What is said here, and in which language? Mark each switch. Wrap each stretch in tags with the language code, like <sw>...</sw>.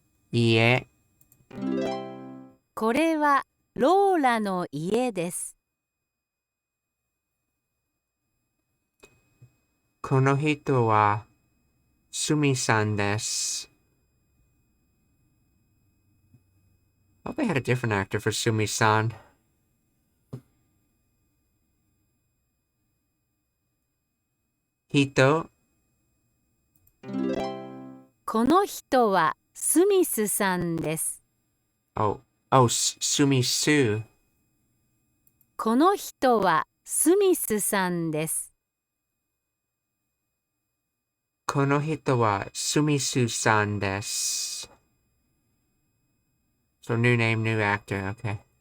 <ja>家。これはローラの家です。この人はスミさんです。</ja> <en>Oh, they had a different actor for Sumi-san.</en> <ja>人。この人はスミスさんです。</ja> <en>Oh, Sumi-su.</en> <ja>この人はスミスさんです。この人はスミスさんです。</ja> <en>So new name, new actor, okay.</en>